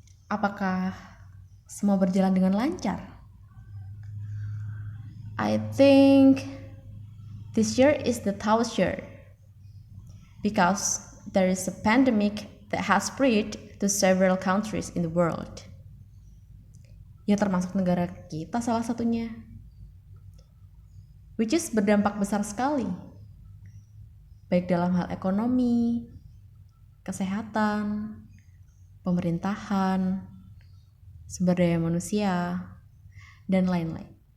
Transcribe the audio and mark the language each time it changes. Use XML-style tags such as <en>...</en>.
<id>Apakah semua berjalan dengan lancar?</id> <en>I think this year is the toughest year because there is a pandemic that has spread to several countries in the world.</en> <id>Ya termasuk negara kita salah satunya.</id> <en>Which is</en> <id>berdampak besar sekali. Baik dalam hal ekonomi, kesehatan, pemerintahan, sumber daya manusia, dan lain-lain.</id>